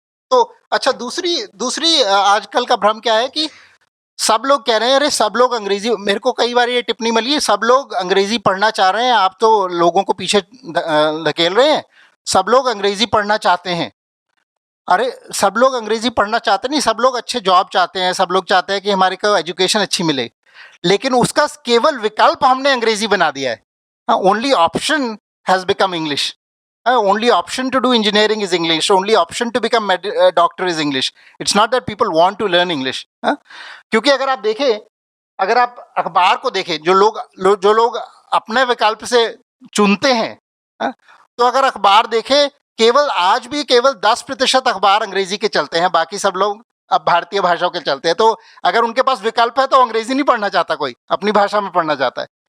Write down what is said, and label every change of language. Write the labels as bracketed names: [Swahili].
[Hindi] तो अच्छा, दूसरी दूसरी आजकल का भ्रम क्या है कि सब लोग कह रहे हैं, अरे सब लोग अंग्रेजी, मेरे को कई बार ये टिप्पणी मिली है, सब लोग अंग्रेजी पढ़ना चाह रहे हैं, आप तो लोगों को पीछे धकेल रहे हैं, सब लोग अंग्रेजी पढ़ना चाहते हैं। अरे सब लोग अंग्रेजी पढ़ना चाहते नहीं, सब लोग अच्छे जॉब चाहते हैं, सब लोग चाहते हैं कि हमारे को एजुकेशन अच्छी मिले, लेकिन उसका केवल विकल्प हमने अंग्रेजी बना दिया है। [English] Only option has become English. Only option to do engineering is English. Only option to become doctor is English. It's not that people want to learn English. [Hindi] क्योंकि अगर आप देखें, अगर आप अखबार को देखें, जो लोग अपने विकल्प से चुनते हैं, तो अगर अखबार देखें, केवल आज भी केवल 10% अखबार अंग्रेजी के चलते हैं, बाकी सब लोग अब भारतीय भाषाओं के चलते हैं। तो अगर उनके पास विकल्प है तो अंग्रेजी नहीं पढ़ना चाहता कोई, अपनी भाषा में पढ़ना चाहता है।